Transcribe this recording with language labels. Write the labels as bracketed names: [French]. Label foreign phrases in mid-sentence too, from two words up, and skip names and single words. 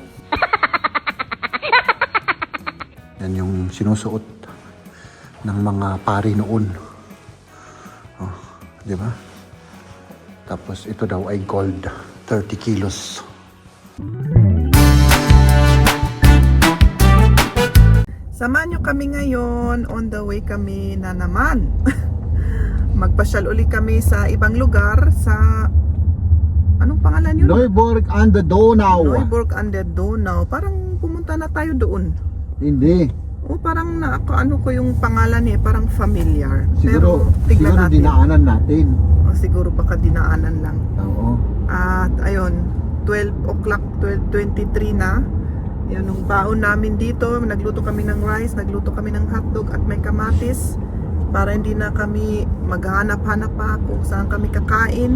[Filipino] Yan yung sinusuot ng mga pari noon. Oh, di ba? Tapos ito daw ay gold, 30 kilos. Samahan nyo kami ngayon. [English] On the way [Filipino] kami na naman. Magpasyal uli kami sa ibang lugar sa... Anong pangalan yun? Neuburg an der Donau. Neuburg an der Donau. Parang pumunta na tayo doon. Hindi. O parang ano ko yung pangalan parang familiar. Siguro, Pero tignan siguro natin. dinaanan natin. O siguro baka dinaanan lang. Oo. At ayun, 12 o'clock, 12:23 na. Yun, nung baon namin dito, nagluto kami ng rice, nagluto kami ng hotdog at may kamatis para hindi na kami maghanap-hanap pa kung saan kami kakain.